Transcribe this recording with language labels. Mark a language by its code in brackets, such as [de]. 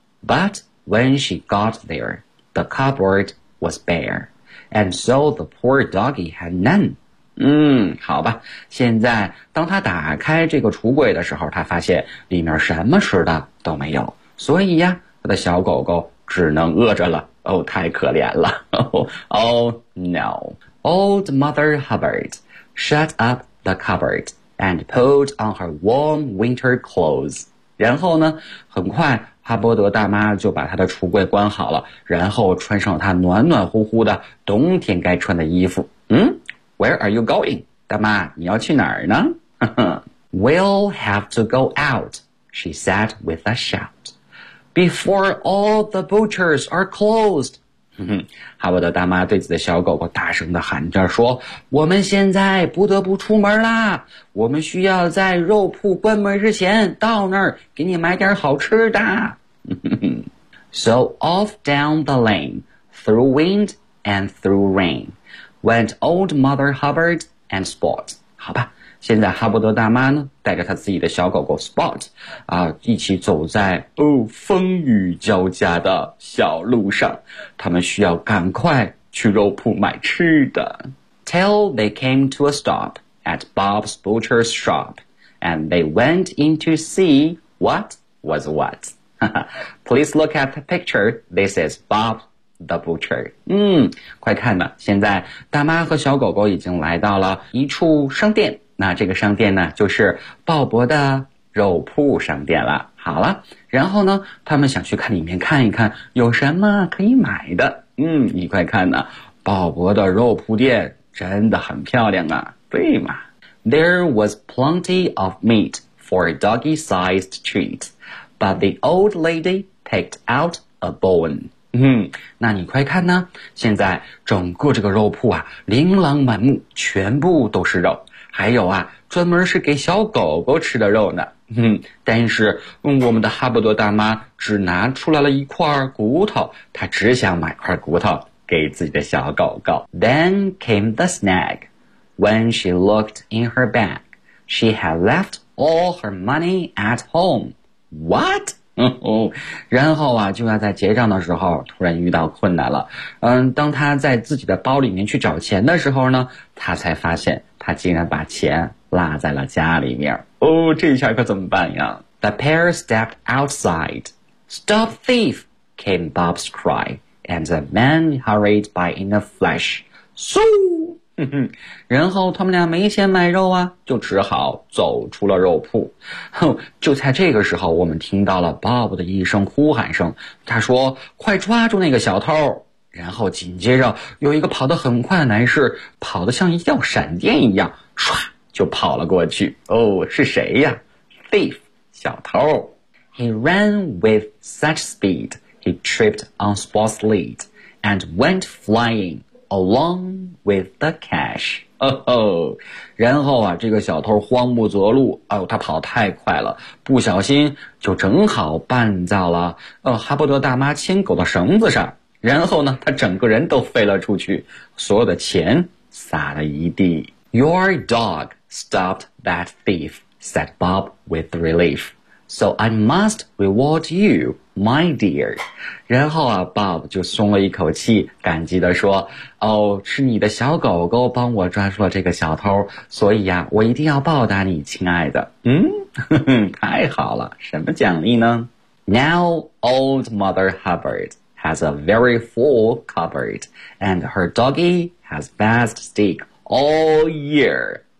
[en] But when she got there, the cupboard was bare, and so the poor doggy had none. [zh] 好吧，现在当他打开这个橱柜的时候，他发现里面什么吃的都没有，所以呀，他的小狗狗只能饿着了。哦，太可怜了。 [en] Oh no. Old Mother Hubbard shut up the cupboard and pulled on her warm winter clothes. [zh] 然后呢，很快哈伯德大妈就把她的橱柜关好了，然后穿上她暖暖乎乎的冬天该穿的衣服。 [en] Where are you going? [zh] 大妈，你要去哪儿呢？ [en] We'll have to go out, she said with a shout, before all the butchers are closed. [zh] 哈伯德大妈对自己的小狗狗大声地喊着说，我们现在不得不出门啦，我们需要在肉铺关门之前到那儿给你买点好吃的。 [en] So off down the lane, through wind and through rain, went old mother Hubbard and Spot. [zh] 好吧，现在哈伯德大妈呢带着她自己的小狗狗 Spot, 一起走在风雨交加的小路上。他们需要赶快去肉铺买吃的。 [en] Till they came to a stop at Bob's butcher's shop, and they went in to see what was what. Please look at the picture. This is Bob the butcher. [zh] 快看吧，现在大妈和小狗狗已经来到了一处商店。那这个商店呢就是鲍勃的肉铺商店了。好了，然后呢他们想去看里面看一看有什么可以买的。你快看呢，鲍勃的肉铺店真的很漂亮啊，对吗？ [en] There was plenty of meat for a doggy sized treat, but the old lady picked out a bone. [zh] 那你快看呢，现在整个这个肉铺啊琳琅满目，全部都是肉。还有啊，专门是给小狗狗吃的肉呢。但是我们的哈伯多大妈只拿出来了一块骨头，她只想买块骨头给自己的小狗狗。 [en] Then came the snag. When she looked in her bag, she had left all her money at home. What? [zh] 然后啊，就要在结账的时候突然遇到困难了。当她在自己的包里面去找钱的时候呢，她才发现他竟然把钱落在了家里面。哦，这一下可怎么办呀？ [en] The pair stepped outside. Stop thief, came Bob's cry, and the man hurried by in a flash. [zh] Soo! 然后他们俩没钱买肉啊，就只好走出了肉铺。就在这个时候，我们听到了 Bob 的一声呼喊声，他说，快抓住那个小偷。然后紧接着有一个跑得很快的男士跑得像一道闪电一样唰就跑了过去。哦，是谁呀？Thief, 小偷。 [en] He ran with such speed, he tripped on Spot's lead and went flying along with the cash. [zh] 然后啊，这个小偷慌不择路，他跑太快了，不小心就正好绊到了哈伯德大妈牵狗的绳子上。然后呢，他整个人都飞了出去，所有的钱撒了一地。 [en] Your dog stopped that thief, said Bob with relief. So I must reward you, my dear. [zh] 然后啊 ，Bob 就松了一口气，感激地说：“哦，是你的小狗狗帮我抓住了这个小偷，所以啊，我一定要报答你，亲爱的。” 嗯，太好了，什么奖励呢 [en] ？Now, old Mother Hubbard has a very full cupboard, and her doggy has best steak all year.